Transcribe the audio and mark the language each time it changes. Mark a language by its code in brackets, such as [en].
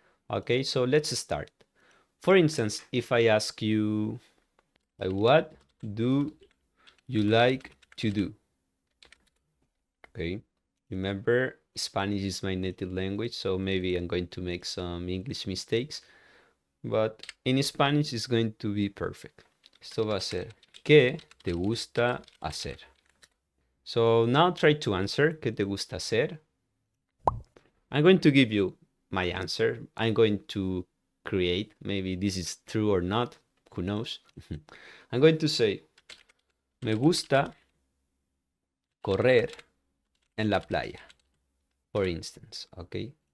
[en] Okay, so let's start. For instance, if I ask you, like, what do you like to do? Okay, remember, Spanish is my native language, so maybe I'm going to make some English mistakes, but in Spanish it's going to be perfect. [es] Esto va a ser, ¿qué te gusta hacer? [en] So now try to answer, [es] ¿qué te gusta hacer? [en] I'm going to give you my answer. I'm going to create, maybe this is true or not, who knows? I'm going to say, [es] me gusta correr en la playa, [en] for instance, okay?